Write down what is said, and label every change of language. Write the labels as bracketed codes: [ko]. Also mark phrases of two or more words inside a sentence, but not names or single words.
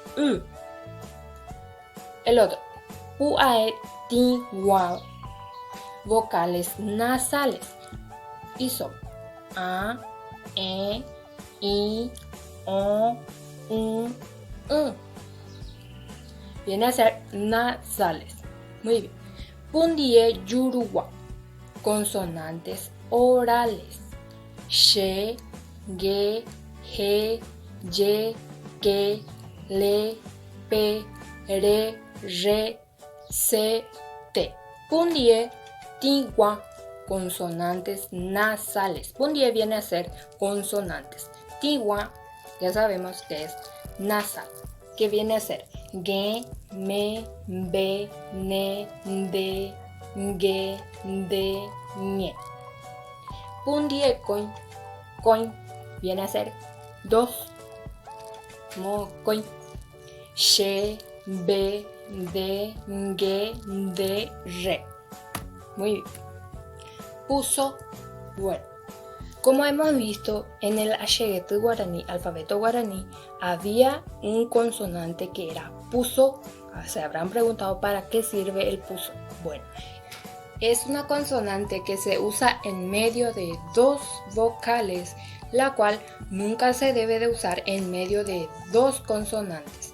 [es] El otro, [gn] pu'ae tiwa, [es] vocales nasales, y son a, e, i, o, u. Viene a ser nasales. Muy bien. [gn] Pundie yuruwa, [es] consonantes orales. She, ge, he, ye, ke, le, pe, re, se, te. [gn] Pundie tiwa, [es] consonantes nasales. Pundie viene a ser consonantes. Tiwa, ya sabemos que es nasal, que viene a ser ge, me, be, ne, de, ge, de, ñe. [gn] Pundie coin, [es] viene a ser dos. [gn] Mo coin. [es] She, be, de, ge, de, re. Muy bien. Puso, bueno. Como hemos visto, en el [gn] Asheguete guaraní, [es] alfabeto guaraní, había un consonante que era puso. Se habrán preguntado para qué sirve el puso. Bueno, es una consonante que se usa en medio de dos vocales, la cual nunca se debe de usar en medio de dos consonantes.